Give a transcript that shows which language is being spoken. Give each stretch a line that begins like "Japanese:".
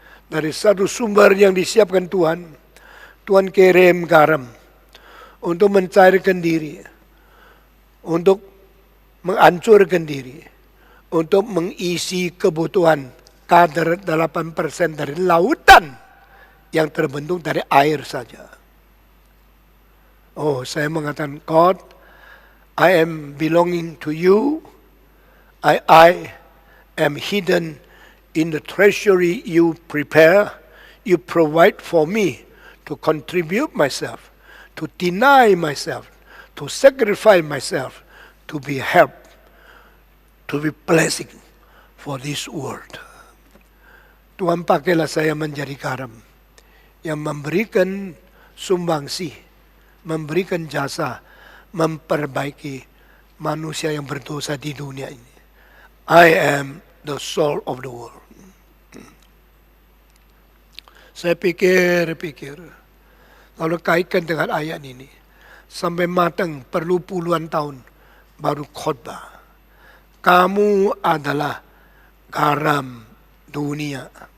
Indonesian: Dari satu sumber yang disiapkan Tuhan, Tuhan kirim garam untuk mencairkan diri, untuk menghancurkan diri, untuk mengisi kebutuhan kadar 8% dari lautan yang terbentuk dari air saja.
English: Oh,
Indonesian: saya mengatakan,
English: God, I am belonging to you. I am hidden in the treasury you prepare. You provide for me to contribute myself, to deny myself, to sacrifice myself, to be help, to be blessing for this world.
Indonesian: Tuhan pakailah saya menjadi garam yang memberikan sumbangsi, memberikan jasa, memperbaiki manusia yang berdosa di dunia ini.
English: I am the soul of the world.
Indonesian: Saya pikir, kalau kaitkan dengan ayat ini, sampai matang perlu puluhan tahun baru khotbah. Kamu adalah garam dunia.